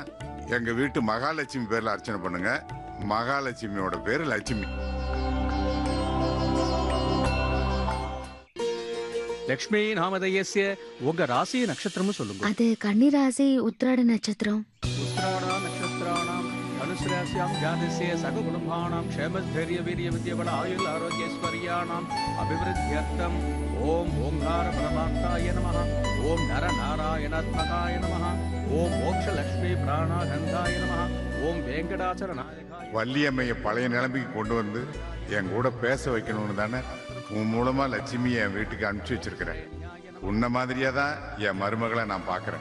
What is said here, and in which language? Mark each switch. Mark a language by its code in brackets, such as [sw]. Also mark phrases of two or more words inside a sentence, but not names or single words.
[ta] எங்க வீட்டு மகாலட்சுமி பேர்ல அர்ச்சனை பண்ணுங்க. மகாலட்சுமியோட பேரு லட்சுமி. [sa] लक्ष्मी नामधेयस्य [ta] உங்க ராசி நட்சத்திரமும் சொல்லுங்க. அது கன்னி ராசி, உத்திராட நட்சத்திரம். [sa] उत्तराषाढ नक्षत्राणाम् सहस्रास्यां जातस्य सककुटुम्बानां क्षेमस्थैर्यवीर्यविद्यबल आयुल आरोग्यैश्वर्याणाम् अभिवृद्ध्यर्थम् ॐ ओङ्कारपरमात्ताय नमः ॐ नरनारायणात्मकाय नमः ॐ मोक्षलक्ष्मी प्राणानन्दाय नमः ॐ वेङ्कटाचलनायकाय [ta] வள்ளியம்மையை பழைய நிலைமைக்கு கொண்டு வந்து என் கூட பேச வைக்கணும்னு தானே உன் மூலமா லட்சுமி என் வீட்டுக்கு அனுப்பிச்சு வச்சிருக்கிறேன். உன்ன மாதிரியா தான் என் மருமகளை நான் பார்க்கறேன்.